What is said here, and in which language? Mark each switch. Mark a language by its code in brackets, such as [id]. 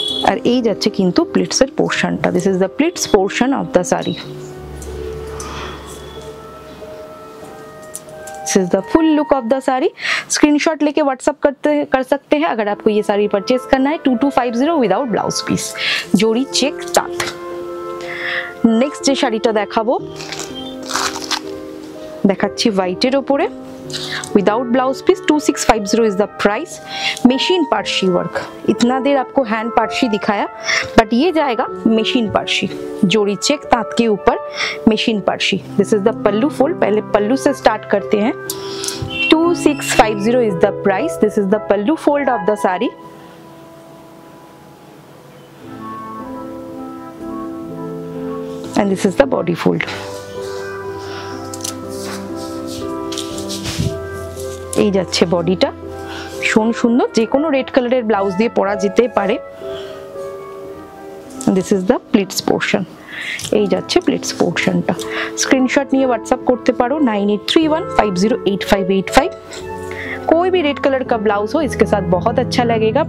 [bn] আর এই যাচ্ছে কিন্তু প্লিটসের পোর্শনটা। [en] This is the pleats portion of the sari. This is the full look of the sari. [hi] Screenshot लेके व्हाट्सअप कर सकते हैं अगर आपको ये साड़ी परचेज करना है। 2250 विदाउट ब्लाउज पीस, जोड़ी चेक तांत। नेक्स्ट যে শাড়িটা দেখাবো, দেখাচ্ছি হোয়াইটের উপরে [en] Without blouse piece. 2650 is the price. Machine पार्शी work. [hi] इतना देर आपको हैंड पार्शी दिखाया बट ये जाएगा मशीन पार्शी, जोड़ी चेक तांत के ऊपर machine Parsi. [en] This is the pallu fold. [hi] पहले पल्लू से स्टार्ट करते हैं। 2650 [en] Is the price. This is the pallu fold of the sari. and this is the body fold। [bn] এই যাচ্ছে বডিটা, ভীষণ সুন্দর। যে কোনো রেড কালারের ব্লাউজ দিয়ে পরা যেতে পারে। [en] This is the pleats portion. [bn] এই যাচ্ছে প্লিটস পোর্শনটা। স্ক্রিনশট নিয়ে व्हाट्सएप করতে পারো 9831508585। [hi] कोई भी रेड कलर का ब्लाउज हो इसके साथ बहुत अच्छा लगेगा।